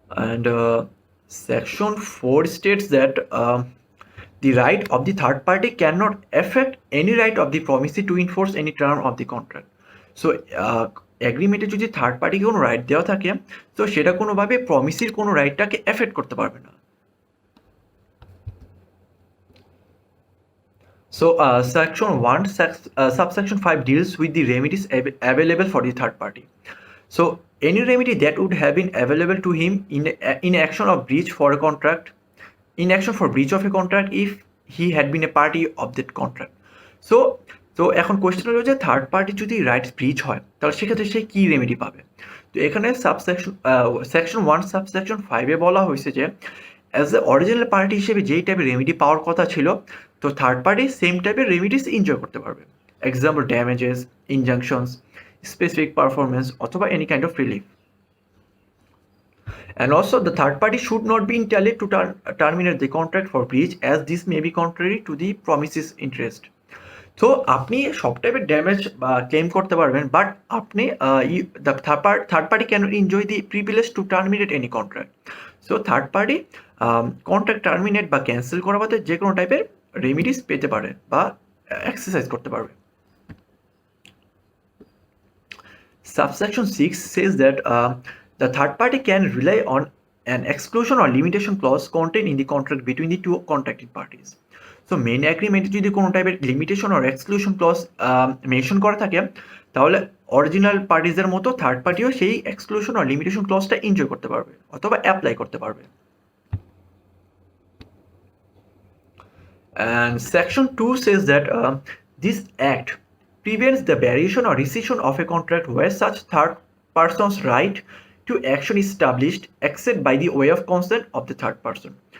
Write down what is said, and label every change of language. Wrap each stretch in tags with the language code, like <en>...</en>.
<en>And section 4 states that the right of the third party cannot affect any right of the promisee to enforce any term of the contract.</en> <bn>So এগ্রিমেন্টে যদি third পার্টিকে কোনো right দেওয়া থাকে, তো সেটা কোনোভাবে প্রমিসির কোনো রাইটটাকে এফেক্ট করতে পারবে না।</bn> <en>So section 1 subsection 5 deals with the remedies available for the third party. So any remedy that would have been available to him in action of breach for a contract, in action for breach of a contract if he had been a party of that contract.</en> <bn>তো এখন question হলো যে third party যদি rights ব্রিচ হয় তাহলে সেক্ষেত্রে সে কী remedy পাবে। তো এখানে সেকশন 1 সাবসেকশন 5-এ বলা হয়েছে যে অ্যাজ এ অরিজিনাল পার্টি হিসেবে যেই টাইপের রেমেডি পাওয়ার কথা ছিল, তো থার্ড পার্টি সেম টাইপের রেমেডিস এনজয় করতে পারবে। এক্সাম্পল ড্যামেজেস, ইনজাংশনস, স্পেসিফিক পারফরমেন্স অথবা any kind of relief.</bn> <en>And also the third party should not be entitled to terminate the contract for breach as this may be contrary to the promise's interest.</en> <bn>তো আপনি সব টাইপের damage বা claim করতে পারবেন, but আপনি</bn> <en>Third party can enjoy the privilege to terminate any contract.</en> <bn>So third party contract terminate বা cancel করা বাদে যে কোনো টাইপের রেমিডিস পেতে পারে বা এক্সারসাইজ করতে পারবে।</bn> <en>Subsection 6 says that the third party can rely on an exclusion or limitation clause contained in the contract between the two contracting parties.</en> <bn>So main অ্যাগ্রিমেন্টে যদি কোনো টাইপের লিমিটেশন আর এক্সক্লুশন ক্লজ মেনশন করা থাকে, তাহলে অরিজিনাল পার্টিসদের মতো third পার্টিও সেই exclusion আর limitation ক্লজটা enjoy করতে পারবে অথবা অ্যাপ্লাই করতে পারবে।</bn> <en>And section 2 says that this act prevents the variation or rescission of a contract where such third person's right to action is established except by the way of consent of the third person.</en>